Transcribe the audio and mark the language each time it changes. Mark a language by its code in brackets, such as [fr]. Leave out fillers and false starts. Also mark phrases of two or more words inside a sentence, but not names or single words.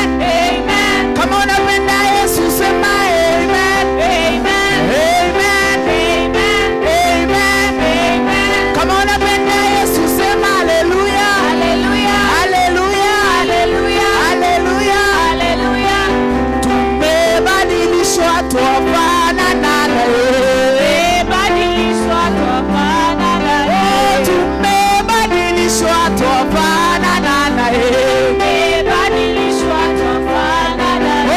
[sw] Amen. Kama unapenda Yesu sema amen. Amen. Amen. Amen. Amen. Amen. Kama unapenda Yesu sema haleluya. Hallelujah. Haleluya. Hallelujah. Haleluya. Hallelujah. Tumebadilishwa twafanana naye. Tumebadilishwa twafanana naye. Tumebadilishwa twafanana naye. Tumebadilishwa twafanana naye.